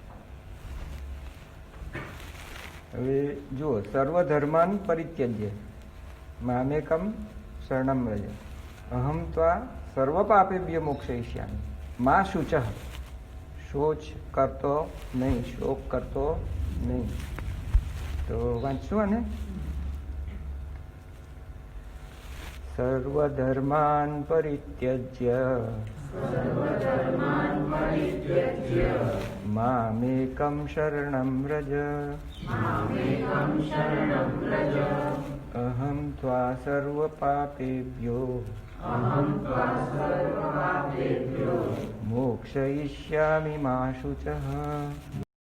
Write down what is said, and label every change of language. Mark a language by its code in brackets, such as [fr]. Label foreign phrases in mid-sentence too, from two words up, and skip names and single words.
[gu] હવે જુઓ, [sa] सर्वधर्मान परित्यज्य मामेकम शरणम व्रज अहम त्वा सर्व पापेभ्य मोक्षयिष्यामि. मां शुचः. [gu] શોચ કરતો નહીં, શોક કરતો નહીં. તો વાંચશું આને. [sa] सर्वधर्मान् परित्यज्य मामेकं शरणं व्रज अहं त्वा सर्वपापेभ्यो मोक्षयिष्यामि मा शुचः.